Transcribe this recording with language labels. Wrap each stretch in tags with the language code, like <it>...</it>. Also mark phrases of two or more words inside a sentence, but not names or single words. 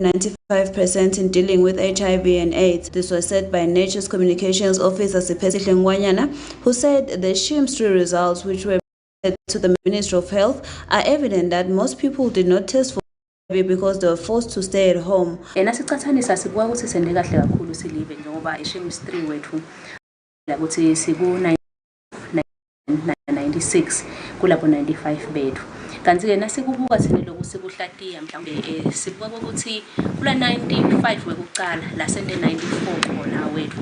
<en>95% in dealing with HIV and AIDS. This was said by Nature's Communications Officer Siphetile Ngwanyana, who said the SHIMS3 results, which were presented to the Ministry of Health, are evident that most people did not test for HIV because they were forced to stay at home.</en> <ss>Nasicathanisa sibona ukuthi sende kahle kakhulu silive njengoba iSHIMS3 wethu ukuthi siku 96 kulabo 95 bethu. Kanti ke nasikubuka thina lokhu sikuhlatiya mhlawumbe sibuka ukuthi kula 95 wekuqala la sende 94 khona wethu.</ss>